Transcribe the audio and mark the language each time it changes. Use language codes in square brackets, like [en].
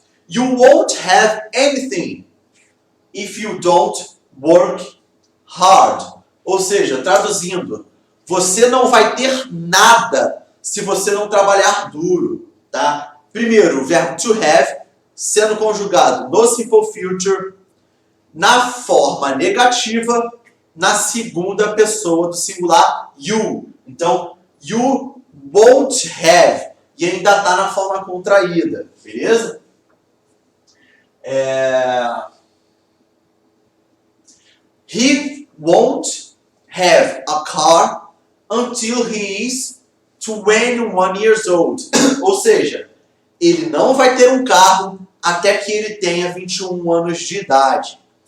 [en] You won't have anything if you don't work hard. [pt] Ou seja, traduzindo, você não vai ter nada se você não trabalhar duro, tá? Primeiro, o verbo to have sendo conjugado no simple future na forma negativa na segunda pessoa do singular you. Então, [en] you won't have [pt] e ainda está na forma contraída, beleza? [en] He won't have a car until he is 21 years old. [pt] Ou seja, ele não vai ter um carro até que ele tenha 21 anos de idade.